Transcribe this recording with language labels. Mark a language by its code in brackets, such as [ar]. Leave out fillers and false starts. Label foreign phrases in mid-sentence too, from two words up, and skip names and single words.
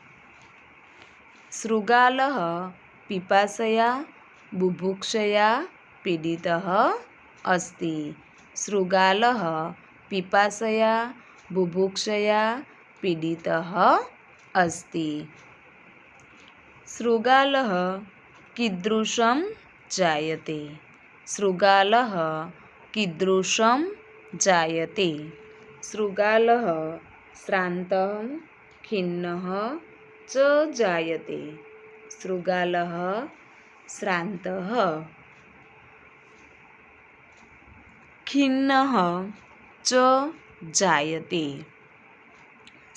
[sa] शृगालः पिपासया बुभुक्षया पीडितः अस्ति. शृगालः पिपासया बुभुक्षया पीडितः अस्ति. શૃગાલઃ कीदृशं जायते. शृगालः कीदृशं जायते. शृगालः श्रान्तः खिन्नः च जायते. शृगालः श्रान्तः खिन्नः च जायते.